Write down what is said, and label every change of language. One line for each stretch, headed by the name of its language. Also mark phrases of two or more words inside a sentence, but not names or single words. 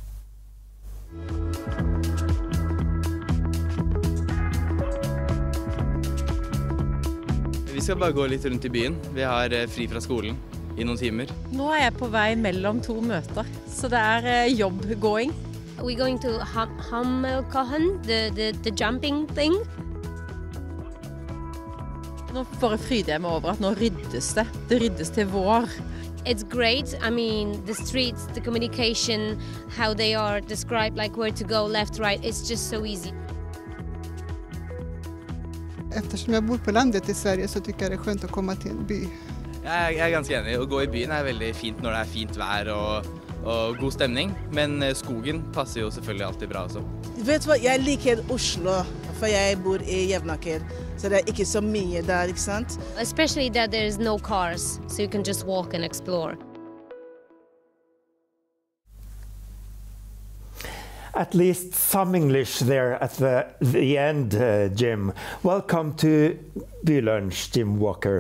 Norwegian: Vi skal bare gå litt rundt i byen. Vi har fri fra skolen i noen timer. Nå er jeg på vei mellom to møter, så det er jobbgåing.
English: We're going to Hammelkochen, the jumping thing.
Norwegian: Nå bare fryder jeg meg over at nå ryddes det. Det ryddes til vår.
English: It's great. I mean, the streets, the communication, how they are described, like where to go, left, right, it's just so easy.
Swedish: Eftersom jag bor på landet i Sverige så tycker jag det är skönt att komma till en by.
Norwegian: Jeg er ganske enig. Å gå i byen er veldig fint når det er fint vær og god stemning, men skogen passer jo selvfølgelig alltid bra også. Vet du hva, jeg liker Oslo, for jeg bor i Jevnaker, så det er ikke så mye der, ikke sant?
English: Especially that there's no cars, so you can just walk and explore. At least some English there at the end, Jim. Welcome to Bylunsj, Jim Walker.